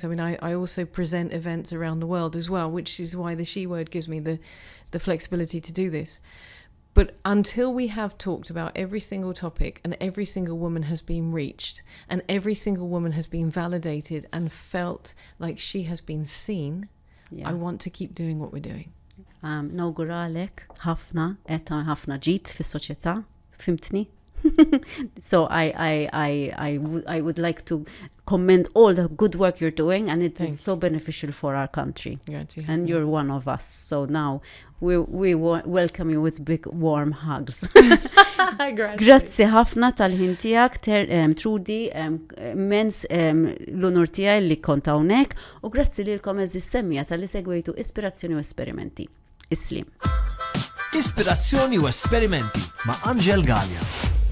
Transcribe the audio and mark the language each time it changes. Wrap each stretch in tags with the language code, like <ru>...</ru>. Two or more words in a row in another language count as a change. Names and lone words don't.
<en>I mean, I also present events around the world as well, which is why the she word gives me the flexibility to do this. But until we have talked about every single topic and every single woman has been reached and every single woman has been validated and felt like she has been seen, I want to keep doing what we're doing.</en> <mt>nawguralek ħafna ħafna ġid fis-soċjetà, fimtni?</mt> <en>So I would like to commend all the good work you're doing, and it is so beneficial for our country. Grazie. And you're one of us. So now we welcome you with big warm hugs.</en> <mt>Grazzi ħafna tal-ħin tiegħek, Trudy, mens l-onur tiegħi li kont hawnhekk, u grazzi lilkom eżis semmija tal-li segwejtu Ispirazzjoni u Esperimenti. Islim. Ispirazzjoni u Esperimenti ma' Angel Gallia.</mt>